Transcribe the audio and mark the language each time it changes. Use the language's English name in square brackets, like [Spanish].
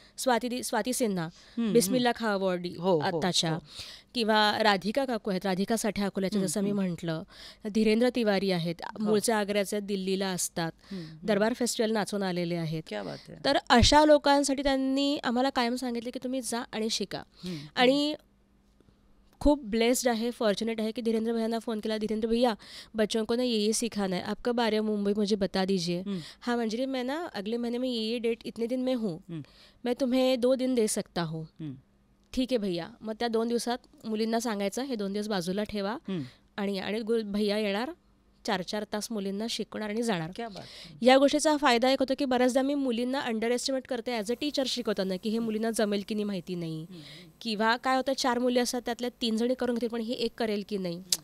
[Marathi] स्वाती सिन्हा, बिस्मिल्ला खा अवॉर्ड आत्ताच्या, किंवा राधिका काकू आहेत, राधिका साठे अकोल्याचे जसं मी म्हटलं, धीरेंद्र तिवारी आहेत, मूळच्या आग्र्याचे, दिल्लीला असतात, दरबार फेस्टिवल नाचून आलेले आहेत. तर अशा लोकांसाठी त्यांनी आम्हाला कायम सांगितले की तुम्ही जा आणि शिका. आणि खूप ब्लेस्ड आहे, [Hindi] फॉर्च्युनेट है कि धीरेन्द्र भैया ने फ़ोन किया, धीरेन्द्र भैया बच्चों को ना ये सीखाना है, आप कब आ रहे हो मुंबई, मुझे बता दीजिए. हाँ मंजरी, मैं ना अगले महीने में ये डेट इतने दिन में हूँ, मैं तुम्हें 2 दिन दे सकता हूँ. [Marathi] ठीक आहे भैया. मग त्या 2 दिवसात मुलींना सांगायचं हे 2 दिवस बाजूला ठेवा आणि भैया येणार, 4-4 तास मुलींना शिकवणार आणि जाणार. या गोष्टीचा फायदा एक होतो की बऱ्याचदा मी मुलींना अंडर एस्टिमेट करते [English] as a teacher [Marathi] शिकवताना की हे मुलींना जमेल की नाही माहिती नाही, किंवा काय होतं 4 मुली असतात त्यातल्या 3 जणी करून घेतील पण ही एक करेल की नाही.